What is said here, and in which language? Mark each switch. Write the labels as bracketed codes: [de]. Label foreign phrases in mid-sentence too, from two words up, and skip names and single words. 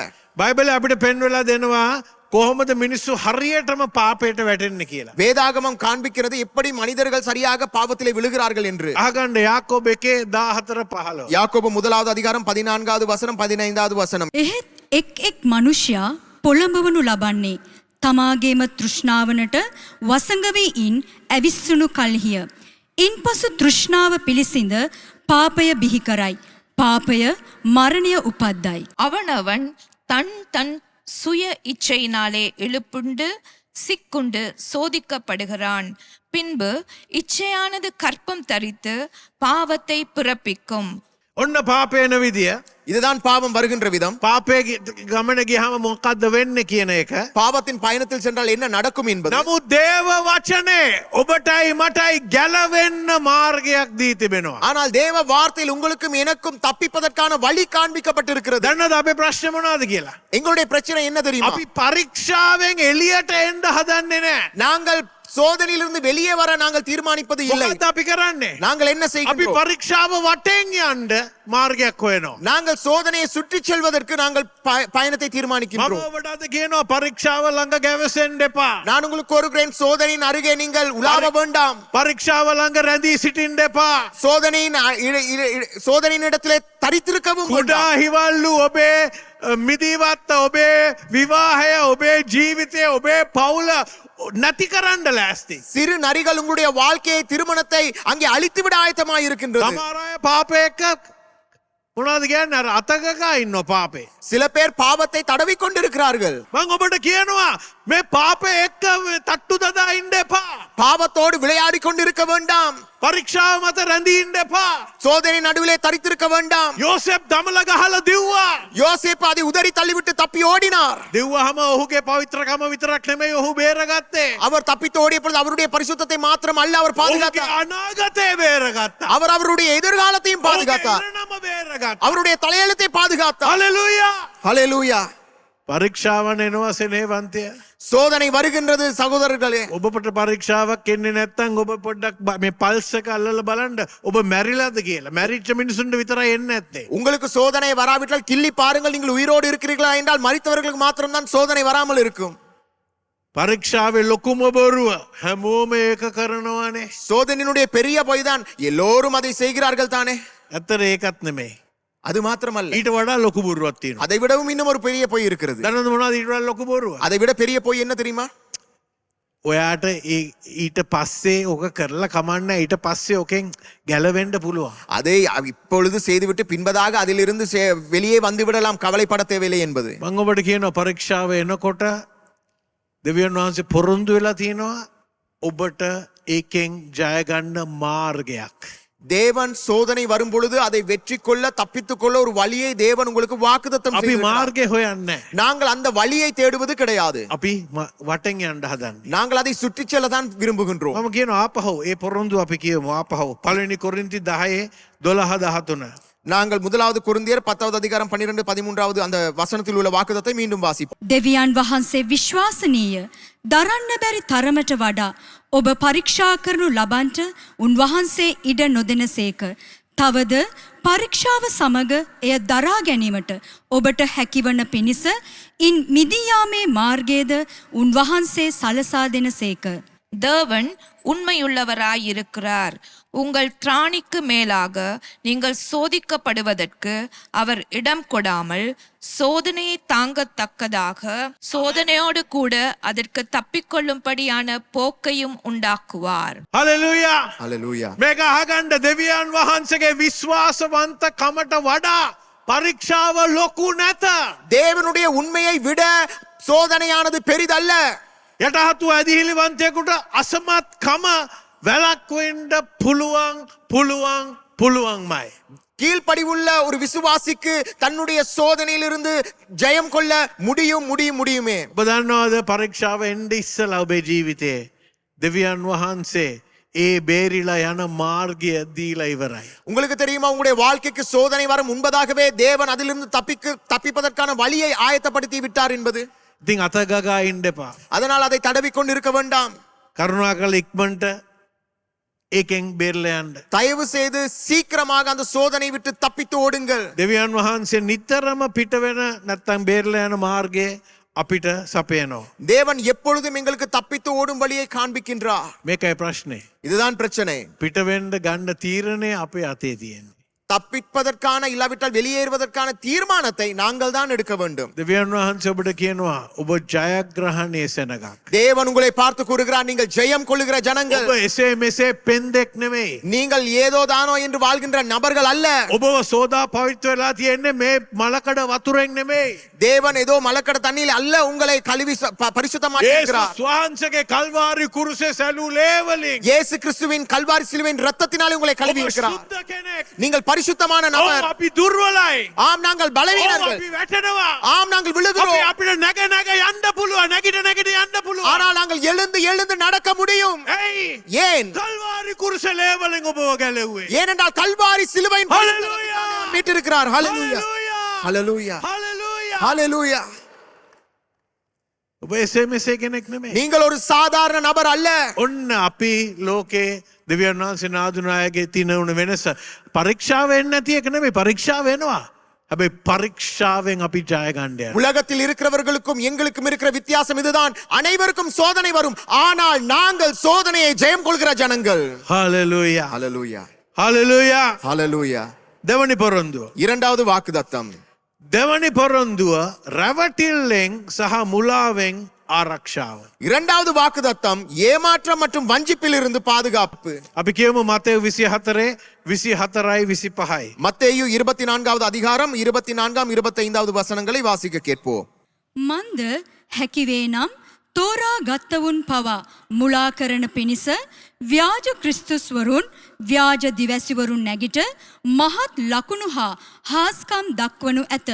[si] බයිබලේ අපිට පෙන්වලා දෙනවා කොහොමද මිනිස්සු හරියටම පාපයට වැටෙන්නේ කියලා. [ta] வேதாகமம் காண்பிக்கிறது எப்படி மனிதர்கள் சரியாக பாவத்திலே விழுகிறார்கள் என்று. [si] අහගන්න යාකෝබ 1:14-15. [ta] யாக்கோபு 1வது அதிகாரம் 14வது வசனம் 15வது வசனம். [si] එහෙත් එක් මනුෂ්‍යයා පොළඹවනු ලබන්නේ තමාගේම තෘෂ්ණාවනට වසඟවී ඉන් ඇවිස්සුණු කල්හිය. ඉන්පසු තෘෂ්ණාව පිළිසිඳ පාපය බිහි කරයි. පාපය මරණය උපද්දයි. [ta] அவனவன் தன் தன் சுய இச்சையினாலே இழுப்புண்டு சிக்குண்டு சோதிக்கப்படுகிறான். பின்பு இச்சையானது கற்பம் தரித்து பாவத்தை பிறப்பிக்கும். [si] ඔන්න පාපේන විදිය. [ta] இதுதான் பாவம் வருகின்ற விதம். [si] පාපේ ගමන ගියාම මොකක්ද වෙන්නේ කියන එක. [ta] பாவத்தின் பயணத்தில் சென்றால் என்ன நடக்கும் என்பது. [si] නමුත් දේව වචනේ ඔබටයි මටයි ගැලවෙන්න මාර්ගයක් දී තිබෙනවා. [ta] ஆனால் தேவ வார்த்தையில் உங்களுக்கும் எனக்கும் தப்பிப்பதற்கான வழி காண்பிக்கப்பட்டிருக்கிறது. [si] දන්නවද අපේ ප්‍රශ්නේ මොනවද කියලා? [ta] எங்களுடைய பிரச்சனை என்ன தெரியுமா? [si] අපි පරීක්ෂාවෙන් එළියට එන්න හදන්නේ නැහැ. [ta] நாங்கள் சோதனையிலிருந்து வெளியே வர நாங்கள் தீர்மானிப்பது இல்லை. [si] මොකද්ද අපි කරන්නේ? [ta] நாங்கள் என்ன [si] අපි [ta] செய்கிறோம்? [si] පරීක්ෂාව වටෙන් යන්න මාර්ගයක් හොයනවා. [ta] நாங்கள் சோதனையை சுற்றி செல்வதற்கு நாங்கள் பயணத்தை [si] මම [ta] தீர்மானிக்கின்றோம். [si] ඔබට අද කියනවා පරීක්ෂාව ළඟ ගැවසෙන්න එපා. [ta] நான் உங்களுக்கு கூறுகிறேன், சோதனையின் அருகே நீங்கள் உலாவ வேண்டாம். [si] පරීක්ෂාව ළඟ රැඳී සිටින්න එපා. [ta] சோதனையின் இடத்திலே தரித்திருக்கவும் [si] කුඩා [ta] வேண்டாம். [si] හිවල්ලු ඔබේ මිදිවත්ත ඔබේ විවාහය ඔබේ ජීවිතය ඔබේ පවුල නැති කරන්න ලෑස්ති. [ta] சிறு நரிகள் உங்களுடைய வாழ்க்கையை, திருமணத்தை அங்கே அழித்துவிட ஆயத்தமாய் இருக்கின்றது. [si] සමහර අය පාපය එක්ක මොනවද කියන්නේ අර අතකකා ඉන්නෝ පාපේ. [ta] சில பேர் பாவத்தை தடவி கொண்டிருக்கிறார்கள். [si] මම ඔබට කියනවා මේ පාපය එක්ක තට්ටු දදා ඉන්න එපා. [ta] பாவத்தோடு விளையாடி கொண்டிருக்க வேண்டாம். [si] පරීක්ෂාව මත රැඳී ඉන්න එපා. [ta] சோதனை நடுவிலே தரித்திருக்க வேண்டாம். [si] යෝසෙප් දමල ගහලා දිව්වා. [ta] யோசேப்பு அதை உதறி தள்ளிவிட்டு தப்பி ஓடினார். [si] දිව්වහම ඔහුගේ පවිත්‍රකම විතරක් නෙමෙයි ඔහු බේරගත්තේ. [ta] அவர் தப்பித்து ஓடிய பொழுது அவருடைய பரிசுத்தத்தை மாத்திரம் அல்ல அவர் [si] ඔහුගේ [ta] பாதுகாத்தார். [si] අනාගතේ බේරගත්තා. [ta] அவர் அவருடைய எதிர்காலத்தையும் [si] ඔහුගේ [ta] பாதுகாத்தார். [si] ඉරණම බේරගත්තා. [ta] அவருடைய தலையெழுத்தை பாதுகாத்தார். [si] හලෙලූයා. [ta] ஹல்லேலூயா. [si] පරීක්ෂාවන් එනවා සෙනෙහවන්තය. [ta] சோதனை வருகின்றது சகோதரர்களே. [si] ඔබට පරීක්ෂාවක් එන්නේ නැත්නම් ඔබ පොඩ්ඩක් මේ පල්ස් එක අල්ලලා බලන්න ඔබ මැරිලාද කියලා. මැරිච්ච මිනිසුන්ට විතරයි එන්නේ නැත්තේ. [ta] உங்களுக்கு சோதனை வராவிட்டால் கிள்ளி பாருங்கள், நீங்கள் உயிரோடு இருக்கிறீர்களா என்றால் மரித்தவர்களுக்கு மாத்திரம்தான் சோதனை வராமல் இருக்கும். [si] පරීක්ෂාවේ ලොකුම බොරුව හැමෝම ඒක කරනවානේ. [ta] சோதனையினுடைய பெரிய பொய் தான் எல்லோரும் அதை செய்கிறார்கள் தானே. [si] ඇත්තට ඒකත් නෙමෙයි. [ta] அது மாத்திரமல்ல, [si] ඊට වඩා ලොකු බොරුවක් තියෙනවා. [ta] அதை விடவும் இன்னும் ஒரு பெரிய பொய் இருக்கிறது. [si] දන්නවද මොනවද ඊට වඩා ලොකු බොරුව? [ta] அதை விட பெரிய பொய் என்ன தெரியுமா? [si] ඔයාට ඊට පස්සේ ඕක කරලා කමන්න ඊට පස්සේ ඕකෙන් ගැලවෙන්න පුළුවන්. [ta] அதை இப்பொழுது செய்துவிட்டு பின்பதாக அதிலிருந்து வெளியே வந்து விடலாம், கவலைப்பட தேவையில்லை என்பது. [si] මම ඔබට කියනවා පරීක්ෂාව එනකොට දෙවියන් වහන්සේ පොරොන්දු වෙලා තියෙනවා ඔබට ඒකෙන් ජය ගන්න මාර්ගයක්. [ta] தேவன் சோதனை வரும் பொழுது அதை வெற்றி கொள்ள, தப்பித்துக் கொள்ள ஒரு வழியை தேவன் உங்களுக்கு வாக்குத்தத்தம் [si] අපි [ta] செய்திருக்கிறார். [si] මාර්ගය හොයන්නේ. [ta] நாங்கள் அந்த வழியை தேடுவது கிடையாது. [si] අපි වටෙන් යන්න හදන්නේ. [ta] நாங்கள் அதை சுற்றிச் செல்ல தான் விரும்புகின்றோம். [si] මම කියනවා ආපහු ඒ පොරොන්දු අපි කියමු ආපහු. පළවෙනි කොරින්ති 10:12-13. [ta] நாங்கள் முதலாவது கொரிந்தியர் 10வது அதிகாரம் 12-13வது அந்த வசனத்தில் உள்ள வாக்குத்தத்தை மீண்டும் வாசிப்போம். [si] දෙවියන් වහන්සේ විශ්වාසනීය දරන්න බැරි තරමට වඩා ඔබ පරීක්ෂා කරනු ලබන්ට උන්වහන්සේ ඉඩ නොදෙනසේක. තවද පරීක්ෂාව සමග එය දරා ගැනීමට ඔබට හැකිවන පිණිස ඉන් මිදියාමේ මාර්ගයේද උන්වහන්සේ සලසා දෙනසේක. [ta] தேவன் உண்மையுள்ளவராயிருக்கிறார். உங்கள் திராணிக்கு மேலாக நீங்கள் சோதிக்கப்படுவதற்கு அவர் இடம் கொடாமல் சோதனையை தாங்கத்தக்கதாக சோதனையோடு கூட அதற்கு தப்பிக்கொள்ளும்படியான போக்கையும் உண்டாக்குவார். [si] හලෙලූයා. [ta] ஹல்லேலூயா. [si] මේක අහගන්න දෙවියන් වහන්සේගේ විශ්වාසවන්ත කමට වඩා පරීක්ෂාව ලොකු නැත. [ta] தேவனுடைய உண்மையை விட சோதனையானது பெரிதல்ல. [si] යටහතු ඇදිහිලිවන්තයෙකුට අසමත්කම වැළක්වෙන්න පුළුවන්මයි. [ta] கீழ்ப்படிவுள்ள ஒரு விசுவாசிக்கு தன்னுடைய சோதனையிலிருந்து ஜெயம் கொள்ள முடியுமே. [si] ඔබ දන්නවද පරීක්ෂාව එන්න ඉස්සලා ඔබේ ජීවිතේ දෙවියන් වහන්සේ ඒ බේරිලා යන මාර්ගය දීලා ඉවරයි. [ta] உங்களுக்கு தெரியுமா, உங்களுடைய வாழ்க்கைக்கு சோதனை வர முன்பதாகவே தேவன் அதிலிருந்து தப்பிப்பதற்கான வழியை ஆயத்தப்படுத்தி விட்டார் என்பது. [si] ඉතින් අතගගා ඉන්න එපා. [ta] அதனால் அதை தடவி கொண்டிருக்க வேண்டாம். [si] කරුණාකරලා ඉක්මනට ඒකෙන් බේරලා යන්න. [ta] தயவு செய்து சீக்கிரமாக அந்த சோதனை விட்டு தப்பித்து ஓடுங்கள். [si] දෙවියන් වහන්සේ නිතරම පිට වෙන නැත්තම් බේරලා යන මාර්ගය අපිට සපයනවා. [ta] தேவன் எப்பொழுதும் எங்களுக்கு தப்பித்து ஓடும் வழியை காண்பிக்கின்றார். [si] මේකයි ප්‍රශ්නේ. [ta] இதுதான் பிரச்சனை. [si] පිට වෙන්න ගන්න තීරණය අපේ අතේ තියෙන්නේ. [ta] தப்பிப்பதற்கான இல்லாவிட்டால் வெளியேறுவதற்கான தீர்மானத்தை நாங்கள் தான் எடுக்க வேண்டும். [si] දෙවියන් වහන්සේ ඔබට කියනවා ඔබ ජයග්‍රහණයේ සෙනගක්. [ta] தேவன் உங்களை பார்த்து கூறுகிறார், நீங்கள் ஜெயம் கொள்ளுகிற ஜனங்கள். [si] ඔබ එසේ මෙසේ පෙන්දෙක් නෙමෙයි. [ta] நீங்கள் ஏதோ தானோ என்று வாழ்கின்ற நபர்கள் அல்ல. [si] ඔබව සෝදා පවිත්‍ර වෙලා තියෙන්නේ මේ මලකඩ වතුරෙන් නෙමෙයි. [ta] தேவன் ஏதோ மலக்கட தண்ணியில் அல்ல உங்களை கழுவி பரிசுத்தமாக்கி இருக்கிறார். [si] යේසුස් වහන්සේගේ කල්වාරි කුරුසේ සැලූ ලේවලින් [ta] இயேசு கிறிஸ்துவின் கல்வாரி சிலுவையின் இரத்தத்தினாலே உங்களை கழுவி [si] ඔබ [ta] இருக்கிறார். [si] සුද්ධ කෙනෙක්. [ta] நீங்கள் பரிசுத்தமான [si] ඔව් [ta] நபர். [si] අපි දුර්වලයි. [ta] ஆம், நாங்கள் [si] ඔව් [ta] பலவீனர்கள். [si] අපි වැටෙනවා. [ta] ஆம், நாங்கள் [si] අපි [ta] விழுகிறோம். [si] අපිට නැග යන්න පුළුවන්. නැගිට යන්න පුළුවන්. [ta] ஆனால் நாங்கள் எழுந்து நடக்க முடியும். [si] ඇයි? [ta] ஏன்? [si] කල්වාරි කුරුසේ ලේවලින් ඔබව ගැලෙව්වේ. [ta] ஏனென்றால் கல்வாரி சிலுவையின் ஹல்லேலூயா. மீட்டிருக்கிறார். ஹல்லேலூயா. [si] හලෙලූයා. [ta] ஹல்லேலூயா. [si] හලෙලූයා. [ta] ஹல்லேலூயா. [si] ඔබ එසේ මෙසේ කෙනෙක් නෙමේ. [ta] நீங்கள் ஒரு சாதாரண நபர் அல்ல. [si] ඔන්න අපි ලෝකේ දෙවියන් වහන්සේ නාදුනායගේ තින උන වෙනස පරීක්ෂාව එන්නේ නැති එක නෙමෙයි පරීක්ෂාව එනවා. හැබැයි පරීක්ෂාවෙන් අපි ජය ගන්න යනවා. [ta] உலகத்தில் இருக்கிறவர்களுக்கும் எங்களுக்கும் இருக்கிற வித்தியாசம் இதுதான். அனைவருக்கும் சோதனை வரும், ஆனால் நாங்கள் சோதனையை ஜெயம் கொள்கிற ஜனங்கள். [si] හලෙලූයා. [ta] ஹalleluya. [si] හලෙලූයා. [ta] ஹalleluya. [si] දෙවනි පොරොන්දුව. [ta] இரண்டாவது வாக்குத்தத்தம். [si] දෙවනි පොරොන්දුව රැවටිල්ලෙන් සහ මුලාවෙන් ආරක්ෂාව. [ta] இரண்டாவது வாக்குத்தத்தம் ஏமாற்றம் மற்றும் வஞ்சிப்பில் இருந்து பாதுகாப்பு. [si] අපි කියමු මතෙව් 24 24යි 25යි. [ta] மத்தேயு 24வது அதிகாரம் 24ஆம் 25வது வசனங்களை வாசிக்க கேட்போம். [si] මන්ද හැකිවේ නම් තෝරා ගත්තවුන් පවා මුලා කරන පිණිස ව්‍යාජ ක්‍රිස්තුස්වරුන් ව්‍යාජ දිවැසිවරුන් නැගිට මහත් ලකුණු හා හාස්කම් දක්වනු ඇත.